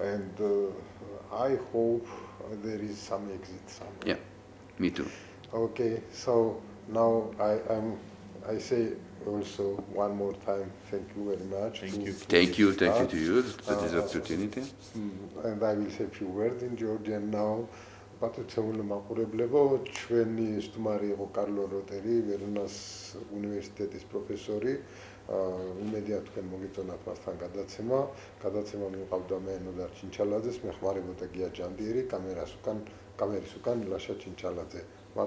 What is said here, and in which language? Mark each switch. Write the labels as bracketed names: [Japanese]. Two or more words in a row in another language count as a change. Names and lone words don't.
[English] And I hope there is some exit somewhere. Yeah, me too. Okay, so now I say also one more time, thank you very much. Thank you. Thank you to you for this opportunity. And I will say a few words in Georgian now. [Georgian] Პატრიციული მაყურებლებო, ჩვენი სტუმარი იყო კარლო ლოტერი, ვერონას უნივერსიტეტის პროფესორი. იმედია თქვენ მოგიწონათ მასთან გადაცემა. გადაცემა მიყავდა მე ნოდარ ჩინჩალაძეს, მეხმარებოდა გია ჯანდიერი, კამერის უკან ლაშა ჩინჩალაძე.